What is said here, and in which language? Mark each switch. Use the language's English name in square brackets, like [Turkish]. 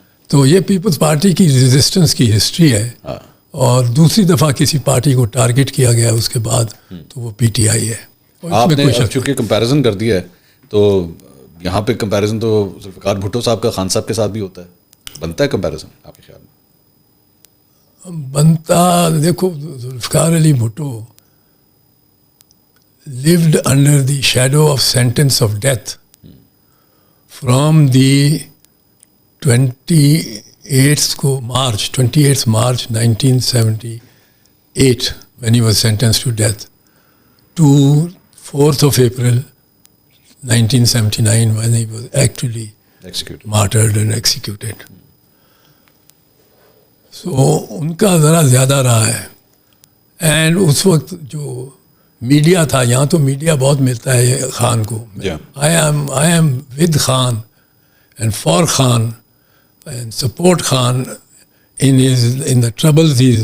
[Urdu] تو یہ Peoples party کی ریزسٹنس کی ہسٹری ہے. اور دوسری دفعہ کسی پارٹی کو ٹارگٹ کیا گیا اس کے بعد تو وہ پی ٹی آئی ہے. آپ نے چونکہ کمپیریزن کر دیا ہے تو یہاں پہ کمپیریزن تو ذوالفقار بھٹو صاحب کا خان صاحب کے ساتھ بھی ہوتا ہے. بنتا ہے کمپیریزن آپ کے خیال میں؟ بنتا. [English] دیکھو Zulfikar Ali Bhutto lived under the shadow of sentence of death from the 28th March 1978 when he was sentenced to death to 4th of April 1979 when he was actually martyred and executed. [Urdu] So ان کا ذرا زیادہ رہا ہے. اینڈ اس وقت جو media تھا، یہاں تو میڈیا بہت ملتا ہے خان کو. [English] I am with Khan and for Khan and support Khan in the troubles.